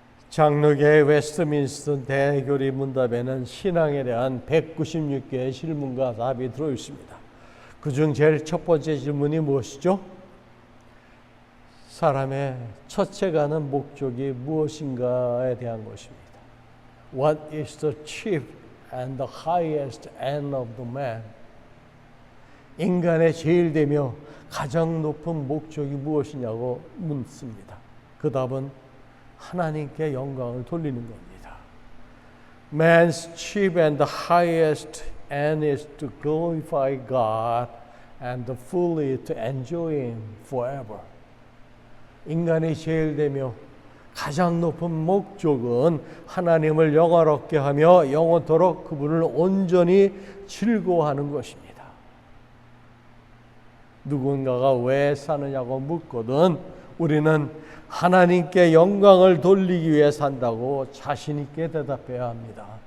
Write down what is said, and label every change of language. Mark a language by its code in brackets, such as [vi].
[ko] 장로교의 웨스트민스터 대교리 문답에는 신앙에 대한 196개의 질문과 답이 들어있습니다. 그중 제일 첫 번째 질문이 무엇이죠? 사람의 첫째 가는 목적이 무엇인가에 대한 것입니다. [en] What is the chief and the highest end of the man? [ko] 인간의 제일 되며 가장 높은 목적이 무엇이냐고 묻습니다. 그 답은 하나님께 영광을 돌리는 겁니다. [en] Man's chief and the highest end is to glorify God and fully to enjoy Him forever. [ko] 인간이 제일 되며 가장 높은 목적은 하나님을 영화롭게 하며 영원토록 그분을 온전히 즐거워하는 것입니다. 누군가가 왜 사느냐고 묻거든 우리는 하나님께 영광을 돌리기 위해 산다고 자신 있게 대답해야 합니다.